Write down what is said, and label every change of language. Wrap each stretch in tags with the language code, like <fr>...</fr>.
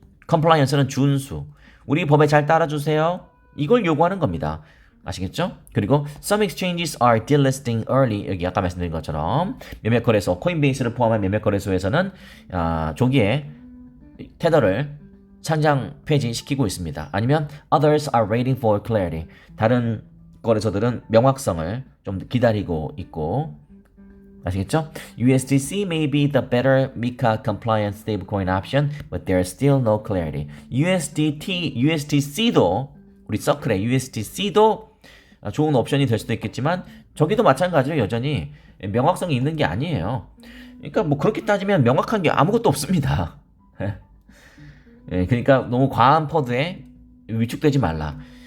<ko>compliance는 준수. 우리 법에 잘 따라주세요. 이걸 요구하는 겁니다. 아시겠죠?</ko> <en>그리고 some exchanges are delisting early.</en> <ko>여기 아까 말씀드린 것처럼 몇몇 거래소, 코인베이스를 포함한 몇몇 거래소에서는 조기에 테더를 상장 폐지시키고 있습니다.</ko> <en>아니면 others are waiting for clarity.</en> <ko>다른 거래소들은 명확성을 좀 기다리고 있고, 아시겠죠?</ko> <en>USDC may be the better MiCA compliant stablecoin option, but there is still no clarity.</en> <ko>USDC도 우리 서클의 USDC도 좋은 옵션이 될 수도 있겠지만 저기도 마찬가지로 여전히 명확성이 있는 게 아니에요. 그러니까 뭐 그렇게 따지면 명확한 게 아무것도 없습니다. 그러니까 너무 과한 퍼드에 위축되지 말라.</ko>